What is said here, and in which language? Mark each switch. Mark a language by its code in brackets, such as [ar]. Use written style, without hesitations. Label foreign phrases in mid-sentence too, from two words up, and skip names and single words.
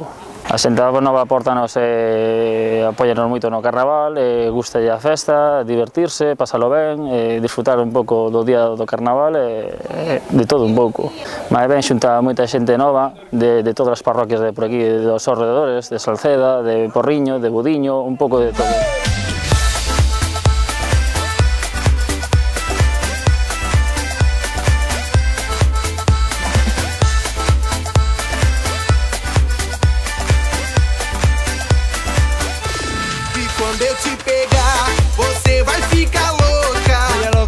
[gl] A xente da Nova portanos e apóyanos moito no Carnaval, gustalle a festa, divertirse, pasalo ben, disfrutar un pouco do día do Carnaval e de todo un pouco. Mas ben xunta moita xente nova de todas as parroquias de por aquí, dos alrededores, de Salceda, de Porriño, de Budiño, un pouco de todo. [pt] Quando eu te pegar, você vai ficar louca.